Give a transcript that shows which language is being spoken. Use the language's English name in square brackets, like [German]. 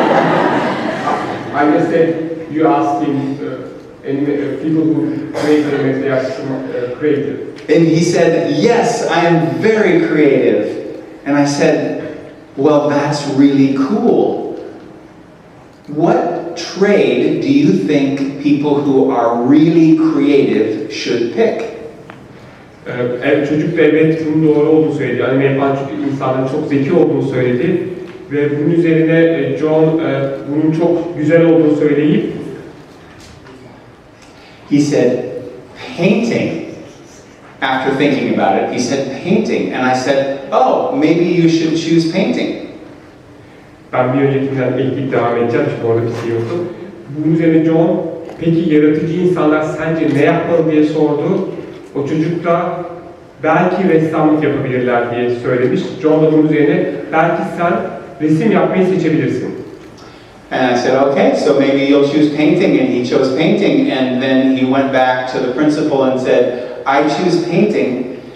[English] I just said, you asked him, people who create anime, they are creative. And he said, "Yes, I am very creative." And I said, "Well, that's really cool. What trade do you think people who are really creative should pick?" [Turkish] Çocuk da evet bunun doğru olduğunu söyledi. Anime yapan insanların çok zeki olduğunu söyledi. Ve bunun üzerine John bunun çok güzel olduğunu söyleyip [English] he said, "Painting." After thinking about it, he said, "Painting." And I said, "Oh, maybe you should choose painting." [Turkish] Ben bir öncekinden ekleyip devam edeceğim çünkü orada bir şey yoktu. Bunun üzerine John, peki yaratıcı insanlar sence ne yapmalı diye sordu. O çocuk da belki ressamlık yapabilirler diye söylemiş. John da bunun üzerine belki sen resim yapmayı seçebilirsin. [English] And I said, "Okay, so maybe you'll choose painting." And he chose painting. And then he went back to the principal and said, "I choose painting."